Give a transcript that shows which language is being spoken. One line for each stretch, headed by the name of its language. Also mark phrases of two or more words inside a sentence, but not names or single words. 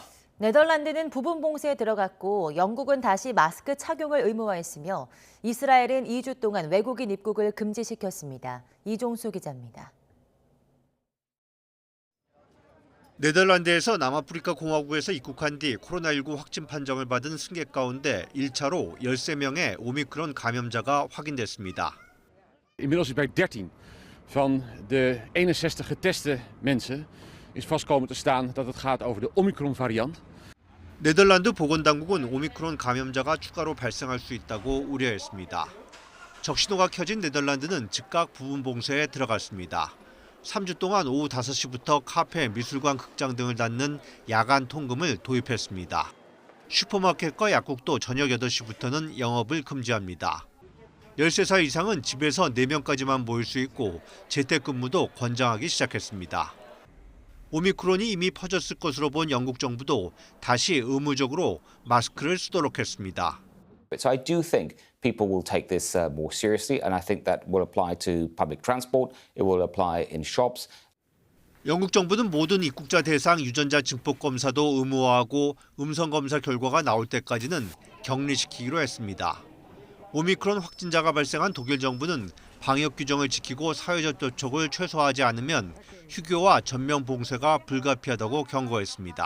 Korean: 네덜란드는 부분 봉쇄에 들어갔고 영국은 다시 마스크 착용을 의무화했으며 이스라엘은 2주 동안 외국인 입국을 금지시켰습니다. 이종수 기자입니다. 네덜란드에서 남아프리카 공화국에서 입국한 뒤 코로나19 확진 판정을 받은 승객 가운데 1차로 13명의 오미크론 감염자가 확인됐습니다.
Dutch: Inmiddels is bij 13 van de 61 geteste mensen is vast komen te staan dat het gaat over de Omicron variant.
Korean: 네덜란드 보건당국은 오미크론 감염자가 추가로 발생할 수 있다고 우려했습니다. 적신호가 켜진 네덜란드는 즉각 부분 봉쇄에 들어갔습니다. 3주 동안 오후 5시부터 카페, 미술관, 극장 등을 닫는 야간 통금을 도입했습니다. 슈퍼마켓과 약국도 저녁 8시부터는 영업을 금지합니다. 13살 이상은 집에서 4명까지만 모일 수 있고 재택근무도 권장하기 시작했습니다. 오미크론이 이미 퍼졌을 것으로 본 영국 정부도 다시 의무적으로 마스크를 쓰도록 했습니다.
English: So I do think people will take this more seriously, and I think that will apply to public transport. It will apply in shops.
Korean: 영국 정부는 모든 입국자 대상 유전자 증폭 검사도 의무화하고 음성 검사 결과가 나올 때까지는 격리시키기로 했습니다. 오미크론 확진자가 발생한 독일 정부는 방역 규정을 지키고 사회적 접촉을 최소화하지 않으면 휴교와 전면 봉쇄가 불가피하다고 경고했습니다.